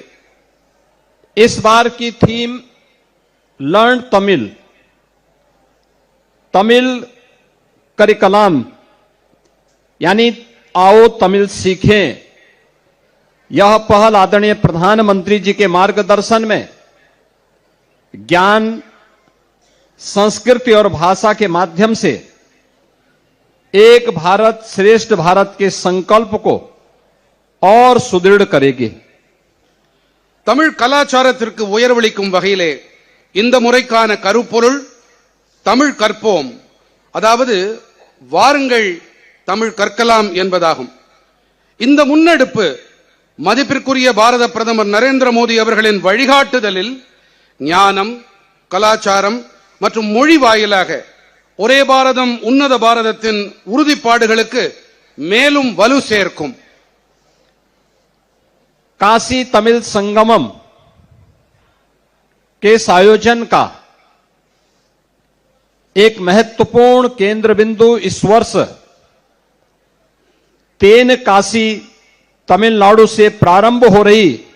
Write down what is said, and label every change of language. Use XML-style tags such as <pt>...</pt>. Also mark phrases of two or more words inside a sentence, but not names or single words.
<hi>इस बार की थीम</hi> <en>Learn Tamil, Tamil curriculum</en> <hi>यानी आओ तमिल सीखें, यह पहल आदरणीय प्रधानमंत्री जी के मार्गदर्शन में ज्ञान, संस्कृति और भाषा के माध्यम से एक भारत श्रेष्ठ भारत के संकल्प को और सुदृढ़ करेगी.</hi> <ta>தமிழ் கலாச்சாரத்திற்கு உயர்வளிக்கும் வகையிலே இந்த முறைக்கான கருப்பொருள் தமிழ் கற்போம், அதாவது வாருங்கள் தமிழ் கற்கலாம் என்பதாகும். இந்த முன்னெடுப்பு மதிப்பிற்குரிய பாரத பிரதமர் நரேந்திர மோடி அவர்களின் வழிகாட்டுதலில் ஞானம், கலாச்சாரம் மற்றும் மொழி வாயிலாக ஒரே பாரதம் உன்னத பாரதத்தின் உறுதிப்பாடுகளுக்கு மேலும் வலு சேர்க்கும்.</ta> <hi>काशी तमिल संगमम के इस आयोजन का एक महत्वपूर्ण केंद्र बिंदु इस वर्ष तेन काशी तमिलनाडु से प्रारंभ हो रही</hi>